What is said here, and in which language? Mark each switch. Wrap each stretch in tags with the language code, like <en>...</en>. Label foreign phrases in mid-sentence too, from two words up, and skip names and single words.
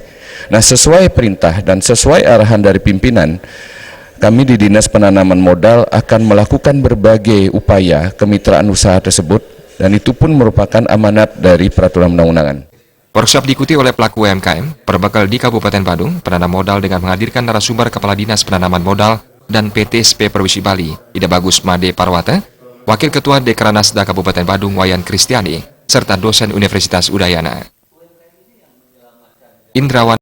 <id>Nah, sesuai perintah dan sesuai arahan dari pimpinan, kami di Dinas Penanaman Modal akan melakukan berbagai upaya kemitraan usaha tersebut, dan itu pun merupakan amanat dari peraturan undang-undangan. Workshop diikuti oleh pelaku UMKM, berbekal di Kabupaten Badung, penanam modal dengan menghadirkan narasumber Kepala Dinas Penanaman Modal dan PTSP Provinsi Bali, Ida Bagus Made Parwata, Wakil Ketua Dekranasda Kabupaten Badung Wayan Kristiani, serta dosen Universitas Udayana. Indrawan</id>